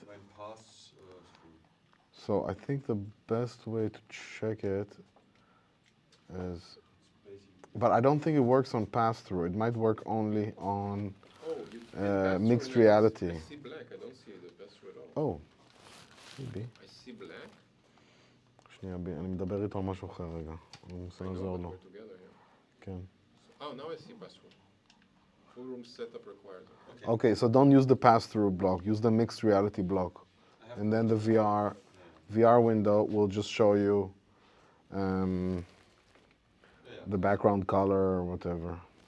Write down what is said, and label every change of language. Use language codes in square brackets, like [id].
[en] When pass through. So I think the best way to check it is, but I don't think it works on pass-through. It might work only on mixed reality. I see black, I don't see the pass-through at all. Oh, maybe. I see black. [he] שנייה, אני מדבר איתו על משהו אחר רגע. אני מנסה לעזור לו. כן. [en] Oh, now I see pass-through. Full room setup required. Okay, so don't use the pass-through block. Use the mixed reality block. And then the VR window will just show you the background color or whatever.